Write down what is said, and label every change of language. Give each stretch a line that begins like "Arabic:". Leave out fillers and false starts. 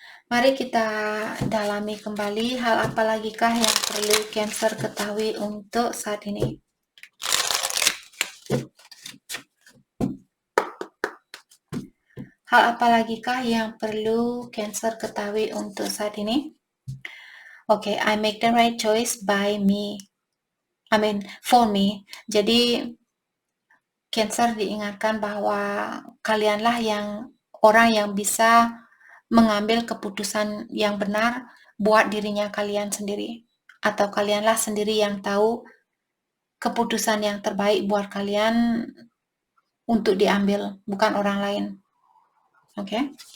Indonesian: Mari kita dalami kembali hal apa lagikah yang perlu Cancer ketahui untuk saat ini. Hal apa lagikah yang perlu Cancer ketahui untuk saat ini?
English: Okay, I make the right choice by me. For me.
Indonesian: Jadi Cancer diingatkan bahwa kalianlah orang yang bisa mengambil keputusan yang benar buat dirinya kalian sendiri. Atau kalianlah sendiri yang tahu keputusan yang terbaik buat kalian untuk diambil, bukan orang lain. Oke?